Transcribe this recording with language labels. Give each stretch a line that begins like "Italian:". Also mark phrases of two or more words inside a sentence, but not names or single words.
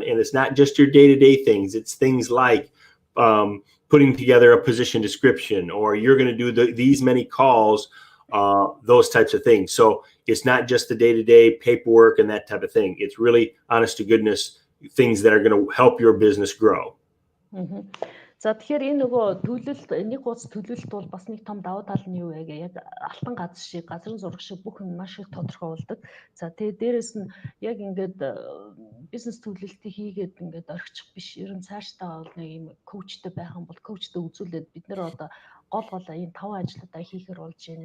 English: And it's not just your day-to-day things. It's things like putting together a position description, or you're going to do these many calls, those types of things. So it's not just the day-to-day paperwork and that type of thing. It's really honest to goodness things that are going to help your business grow.
Mongolian: За тэгэхээр энэ нөгөө төлөвлөлт нэг хуудас төлөвлөлт бол бас нэг том давуу тал нь юу вэ гэх яг алтан гац шиг газрын зураг шиг бүх юм маш их тодорхой болдог. За тэгээ дээрэс нь яг ингээд бизнес төлөвлөлтийг хийгээд ингээд орхичих биш. Ер нь цаашдаа бол нэг юм коучтэй байх юм бол коучтэй үзүүлээд бид нэр одоо гол энэ 5 ажлуудаа хийхэр болж байна.